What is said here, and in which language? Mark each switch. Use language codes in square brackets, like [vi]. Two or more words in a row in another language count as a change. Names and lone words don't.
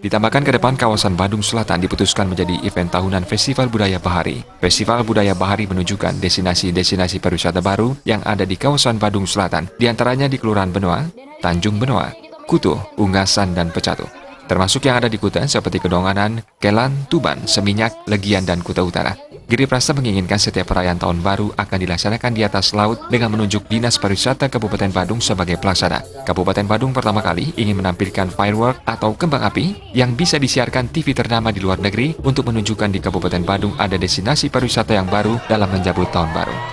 [id] Ditambahkan ke depan kawasan Badung Selatan diputuskan menjadi event tahunan Festival Budaya Bahari. Festival Budaya Bahari menunjukkan destinasi-destinasi pariwisata baru yang ada di kawasan Badung Selatan, diantaranya di Kelurahan Benoa, Tanjung Benoa, Kutu, Unggasan, dan Pecatu. Termasuk yang ada di Kuta seperti Kedonganan, Kelan, Tuban, Seminyak, Legian, dan Kuta Utara. Giri Prasta menginginkan setiap perayaan tahun baru akan dilaksanakan di atas laut dengan menunjuk Dinas Pariwisata Kabupaten Badung sebagai pelaksana. Kabupaten Badung pertama kali ingin menampilkan firework atau kembang api yang bisa disiarkan TV ternama di luar negeri untuk menunjukkan di Kabupaten Badung ada destinasi pariwisata yang baru dalam menjambut tahun baru.